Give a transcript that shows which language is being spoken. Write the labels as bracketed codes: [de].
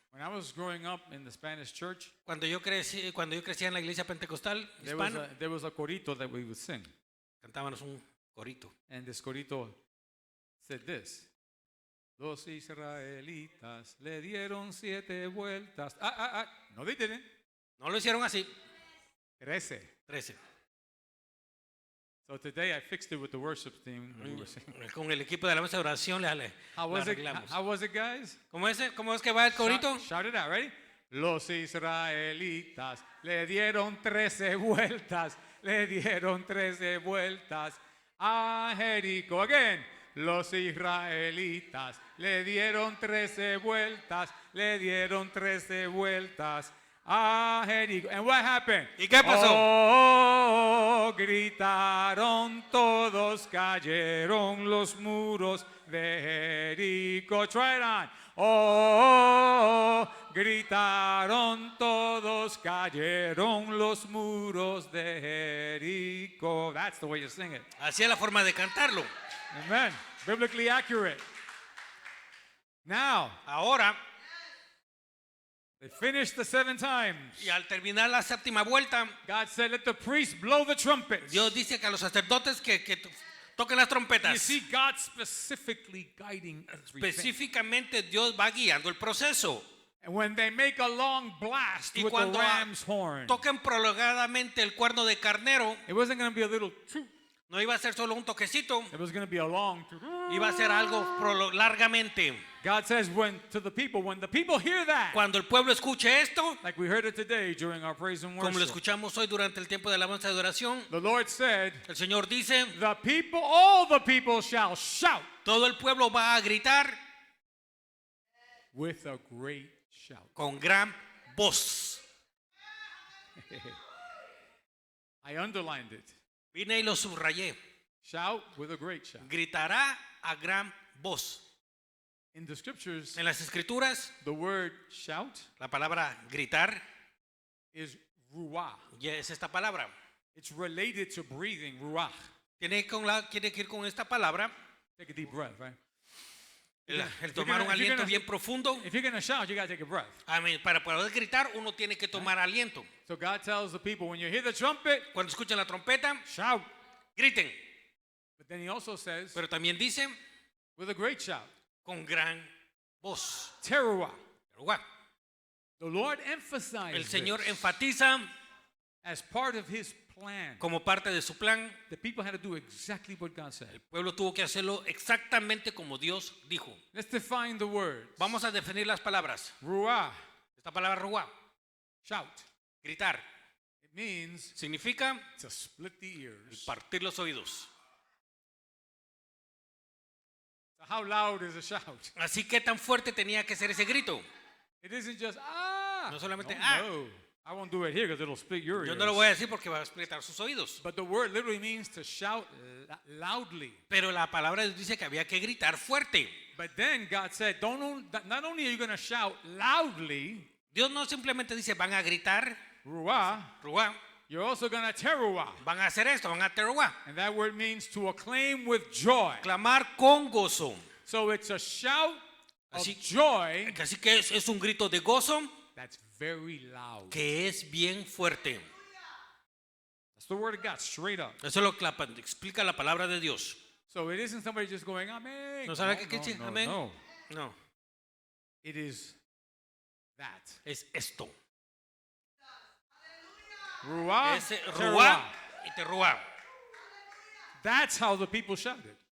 [en] When I was growing up in the Spanish church, [es] Cuando yo crecía en la iglesia pentecostal hispana, [en] there was a corito that we would sing. [es] cantábamos un corito. [en] And this corito said this. [es] Los israelitas le dieron 7 vueltas. [en] No, they didn't. [es] No lo hicieron así. [en] 13. [es] 13. [en] So today I fixed it with the worship team. We were singing. [es] Con el equipo de alabanza de oración le [en] How was it? [es] arreglamos. [en] How was it, guys? [es] ¿Cómo es que va el corito? [en] Shout it out, ready? [es] Los israelitas le dieron 13 vueltas, le dieron 13 vueltas a Jericó. [en] Again. [es] Los israelitas le dieron 13 vueltas, le dieron 13 vueltas a Jericó. [en] And what happened? [es] ¿Y qué pasó? Oh, gritaron todos, cayeron los muros de Jericó. [en] Try it on. [es] Oh, gritaron todos, cayeron los muros de Jericó. [en] That's the way you sing it. [es] Así es la forma de cantarlo. Amen. [en] Biblically accurate. Now, [es] Ahora, [en] they finished the 7 times. [es] y al terminar la séptima vuelta, [en] God said, let the priests blow the trumpets. [es] Dios dice que a los sacerdotes que toquen las [en] You [es] trompetas. [en] see God specifically guiding everything. [es] Específicamente Dios va guiando el proceso. [en] And when they make a long blast [es] Y [en] with the [es] cuando [en] ram's horn, [es] toquen prolongadamente el cuerno de carnero, [en] it wasn't going to be a little toot. [es] no iba a ser solo un toquecito, [en] It was going to be a long toot. [es] iba a ser algo largamente. [en] God says when the people hear that, [es] Cuando el pueblo escuche esto, [en] like we heard it today during our praise and [es] como lo [en] worship, [es] escuchamos hoy durante el tiempo de alabanza de adoración, [en] the Lord said, [es] el Señor dice, [en] all the people shall shout [es] todo el pueblo va a gritar [en] with a great shout. [es] con gran voz. [en] I underlined it. [es] Vine y lo subrayé. [en] Shout with a great shout. [es] Gritará a gran voz. [en] In the scriptures, [es] En las escrituras, [en] the word shout [es] la palabra gritar [en] is ruach. [es] ya es esta palabra. [en] It's related to breathing, ruach. [es] Tiene que ir con esta palabra. [en] Take a deep breath, right? [es] El tomar un aliento bien profundo. [en] If you're going to shout, you got to take a breath. [es] Amén. Para poder gritar, uno tiene que tomar aliento. [en] So God tells the people, when you hear the trumpet, [es] Cuando escuchan la trompeta, [en] shout. [es] griten. [en] But then he also says, [es] Pero también dice, [en] with a great shout, [es] con gran voz. [en] teruah. [es] Teruah. [en] The Lord [es] El [en] emphasized [es] Señor [en] this [es] enfatiza [en] as part of his plan. [es] como parte de su plan. [en] The people had to do exactly what God said. [es] El pueblo tuvo que hacerlo exactamente como Dios dijo. [en] Let's define the words. [es] Vamos a definir las palabras. [en] Ruah, [es] Esta palabra ruah, [en] shout. [es] gritar, [en] It means [es] significa [en] to split the ears. [es] partir los oídos. [en] So how loud is a shout? [es] Así que tan fuerte tenía que ser ese grito. [en] It isn't just [es] No solamente, [en] no. [es] I won't do it here because it'll split your [en] Yo [es] ears. [en] no lo voy a decir porque va a explotar sus oídos. [es] But the word literally means to shout loudly. [en] Pero la palabra dice que había que gritar fuerte. [es] But then God said, not only are you going to shout loudly, [en] Dios no simplemente dice van a gritar, [es] ruah, [en] ruah, [es] you're also going to teruah. [en] van a hacer esto, van a teruah, [es] And that word means to acclaim with joy. [en] clamar con gozo. [es] So it's a shout of [en] Así- [es] joy [en] Así que es un grito de gozo [es] that's very loud. [en] que es bien fuerte. [es] That's the word of God, straight up. [en] Eso es lo que explica la palabra de Dios. [es] So it isn't somebody just going, Amen. [en] ¿No sabe qué dice? Amén. [es] No. [en] No, [es] It is that. [en] es esto. [es] Ruah, [en] Es [es] teruah. [en] ruah y teruah. [es] That's how the people shouted.